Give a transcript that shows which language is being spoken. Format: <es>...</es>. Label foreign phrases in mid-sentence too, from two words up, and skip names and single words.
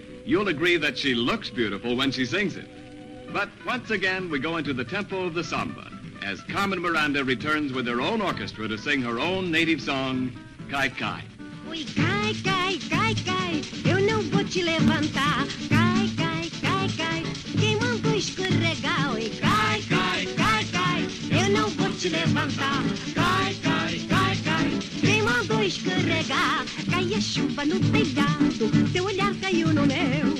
<en>You'll agree that she looks beautiful when she sings it. But once again, we go into the tempo of the samba as Carmen Miranda returns with her own orchestra to sing her own native song, Cai Cai.</en> <pt>Oi, cai, cai, cai, cai, eu não vou te levantar. Cai, cai, cai, cai, quem mandou escorregar? Oi, cai, cai, cai, cai, eu não vou te levantar. Cai, cai, cai, cai, quem mandou escorregar? Cai a chuva no telhado, teu olhar caiu no meu.</pt>